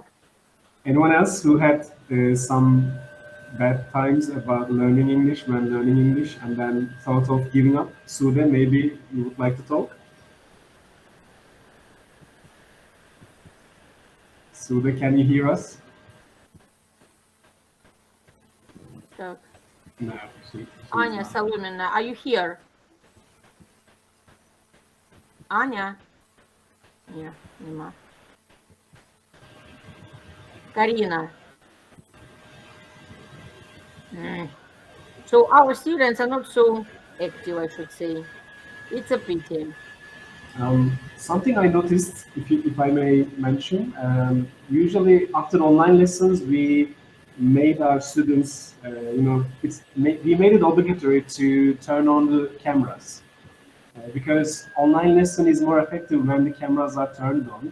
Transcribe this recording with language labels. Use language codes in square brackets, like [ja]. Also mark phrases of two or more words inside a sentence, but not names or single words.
[en] Anyone else who had some bad times about learning English when learning English and then thought of giving up? Sude, maybe you would like to talk? Sude, can you hear us? Так. No. She's Anya not. Salomina, are you here? Anya? [uk] Ні, нема. [en] Karina. So our students are not so active, I should say. It's a pity. Something I noticed, if I may mention, usually after online lessons, we made our students, we made it obligatory to turn on the cameras because online lesson is more effective when the cameras are turned on.